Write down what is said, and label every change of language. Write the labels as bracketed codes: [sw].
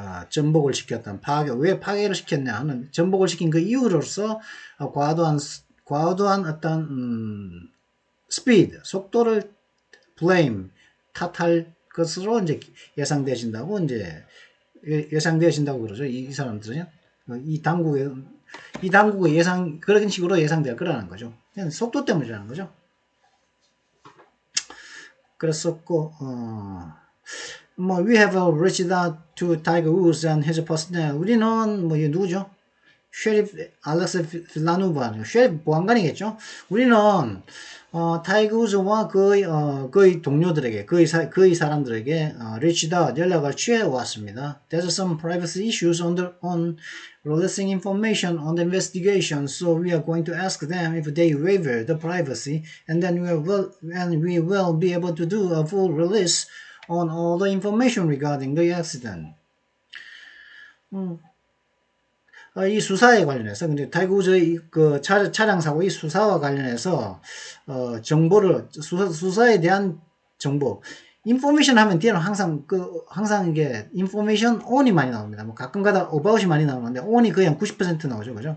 [ko] 전복을 시켰던 왜 파괴를 시켰냐 하는 전복을 시킨 그 이유로서 과도한 어떤 속도를 탓할 것으로 이제 예상되신다고 그러죠. 이 사람들은요. 이 당국의 그런 식으로 예상될 거라는 거죠. 그냥 속도 때문이라는 거죠. 그랬었고, [en] we have reached out to Tiger Woods and his personnel. [ko] 우리는, 이게 누구죠? 셰리프 알렉스 필라누바, 셰리프 보안관이겠죠? 우리는, 타이거우즈와 그의 동료들에게, 그의 사람들에게, [en] reached out, [ko] 연락을 취해왔습니다. [en] There's some privacy issues on releasing information on the investigation, so we are going to ask them if they waiver the privacy, and then we will be able to do a full release on all the information regarding the accident. [ko] 이 수사에 관련해서, 근데 타이거우즈의 그 차량 사고 이 수사와 관련해서, 정보를, 수사에 대한 정보, 인포메이션 하면 뒤에는 항상 이게 인포메이션 on이 많이 나옵니다. 뭐 가끔가다 about이 많이 나오는데, on이 거의 한 90% 나오죠. 그죠?